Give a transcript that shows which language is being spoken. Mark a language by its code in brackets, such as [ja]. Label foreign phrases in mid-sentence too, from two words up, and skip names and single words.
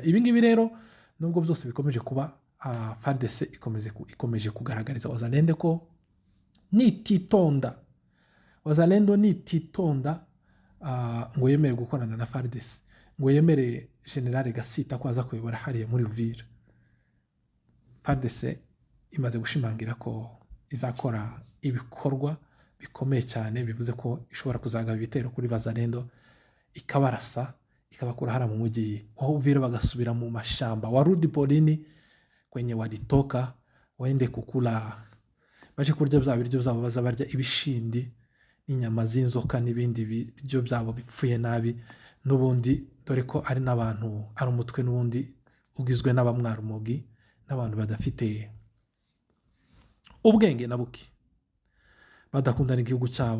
[rw] Ibi ngibi rero nubwo byose bikomeje kuba, FARDC ikomeje kugaragariza wazalendo ko nititonda, wazalendo nititonda ngo yemere gukorana na FARDC, ngo yemere General Gasita ko aza kuyobora hariya muri Uvira. FARDC imaze gushimangira ko izakora ibikorwa bikomeye cyane, bivuze ko ishobora kuzagaba ibitero kuri wazalendo, ikabarasa, ikabakura hara mu mujyi wa Uvira, bagasubira mu mashamba. [sw] Warudi polini kwenye walitoka waende kukula, [rw] baje kurya bya biryo byabo, baza barya ibishindi n'inyama z'inzoka n'ibindi biryo byabo bipfuye nabi, n'ubundi dore ko ari n'abantu, ari umutwe n'ubundi ugizwe n'abamwarumogi, n'abantu badafite ubwenge na buke, badakundana igihugu cyabo.